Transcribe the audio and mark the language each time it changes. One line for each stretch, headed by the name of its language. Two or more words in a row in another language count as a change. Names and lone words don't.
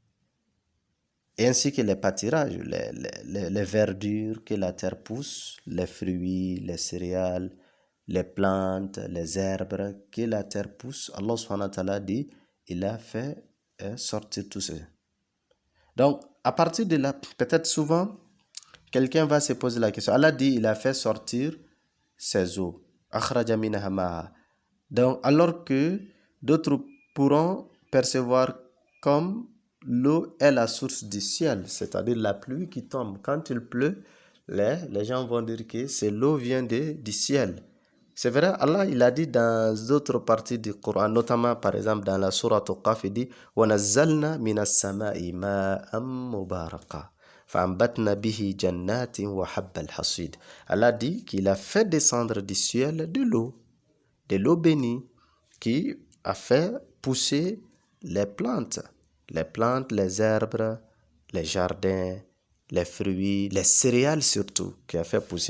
French: Et ainsi que les pâturages, les verdures que la terre pousse, les fruits, les céréales, les plantes, les herbes que la terre pousse, Allah
Arabic: سبحانه وتعالى
French: dit, il a fait sortir tout ça. Donc, à partir de là, peut-être souvent, quelqu'un va se poser la question. Allah dit, il a fait sortir ses eaux.
Arabic: أخرج منها ماء.
French: Donc, alors que d'autres pourront percevoir comme l'eau est la source du ciel, c'est-à-dire la pluie qui tombe. Quand il pleut, les gens vont dire que c'est l'eau vient du ciel. C'est vrai, Allah il a dit dans d'autres parties du Coran, notamment par exemple dans la sourate Qaf, il dit
Arabic: وَنَزَّلْنَا مِنَ السَّمَاءِ مَاءً مُبَارَكًا فَأَنبَتْنَا بِهِ جَنَّاتٍ وَحَبَّ الْحَصِيدِ.
French: Allah dit qu'il a fait descendre du ciel de l'eau bénie, qui a fait pousser les plantes, les herbes, les jardins, les fruits, les céréales surtout, qui a fait pousser.